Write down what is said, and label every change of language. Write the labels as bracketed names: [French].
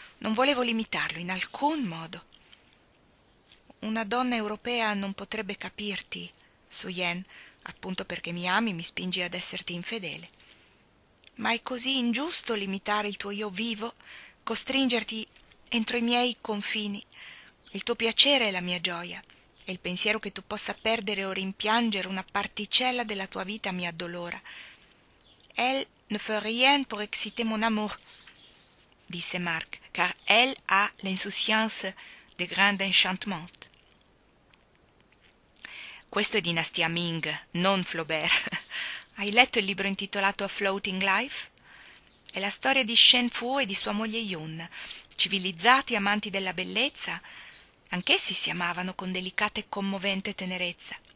[Italian] Non volevo limitarlo in alcun modo. Una donna europea non potrebbe capirti, Su Yen, appunto perché mi ami, mi spingi ad esserti infedele. Ma è così ingiusto limitare il tuo io vivo, costringerti entro i miei confini. Il tuo piacere è la mia gioia, e il pensiero che tu possa perdere o rimpiangere una particella della tua vita mi addolora. [French] Elle ne fait rien pour exciter mon amour, [Italian] disse Mark, [French] car elle a l'insouciance des grands enchantements. [Italian] Questo è dinastia Ming, non Flaubert. Hai letto il libro intitolato A Floating Life? È la storia di Shen Fu e di sua moglie Yun, civilizzati amanti della bellezza. Anch'essi si amavano con delicata e commovente tenerezza.